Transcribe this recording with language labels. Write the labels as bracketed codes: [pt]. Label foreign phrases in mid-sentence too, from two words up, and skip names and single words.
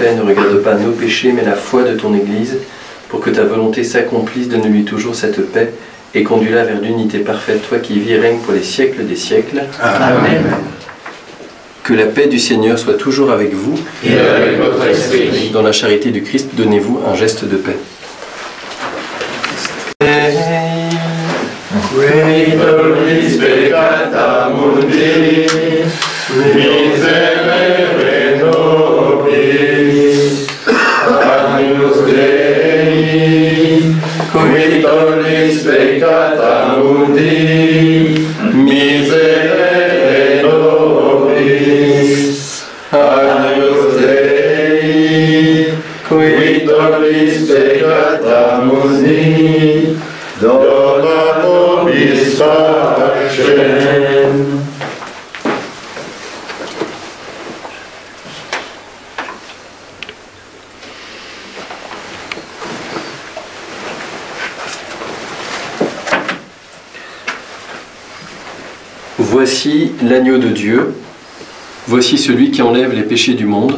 [fr] Ne regarde pas nos péchés, mais la foi de ton Église. Pour que ta volonté s'accomplisse, donne-lui toujours cette paix et conduis-la vers l'unité parfaite, toi qui vis et règnes pour les siècles des siècles. Amen. Que la paix du Seigneur soit toujours avec vous. Et avec votre esprit. Dans la charité du Christ, donnez-vous un geste de paix. [la] Qui tollis peccata mundi, miserere nobis, agnus Dei. Qui tollis peccata mundi, miserere nobis, agnus Dei. Qui tollis peccata mundi, dona nobis pacem. [fr] Voici l'agneau de Dieu, voici celui qui enlève les péchés du monde.